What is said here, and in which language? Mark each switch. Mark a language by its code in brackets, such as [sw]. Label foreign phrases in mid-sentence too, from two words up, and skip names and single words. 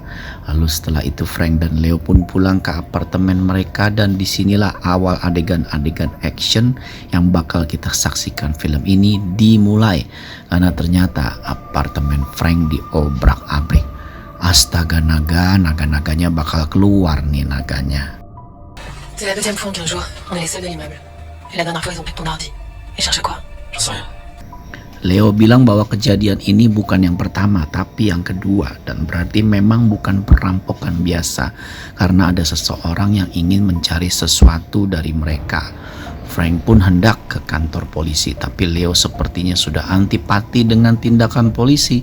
[id] Lalu setelah itu Frank dan Leo pun pulang ke apartemen mereka dan disinilah awal adegan-adegan action yang bakal kita saksikan film ini dimulai. Karena ternyata apartemen Frank diobrak-abrik. Astaga, naga-naganya bakal keluar nih naganya. [fr] C'est la deuxième fois en 15 jours, on est les seuls de l'immeuble. Et la dernière fois ils ont pris ton ordi. Ils cherchaient quoi? J'en sais rien. [id] Leo bilang bahwa kejadian ini bukan yang pertama tapi yang kedua dan berarti memang bukan perampokan biasa karena ada seseorang yang ingin mencari sesuatu dari mereka. Frank pun hendak ke kantor polisi tapi Leo sepertinya sudah antipati dengan tindakan polisi.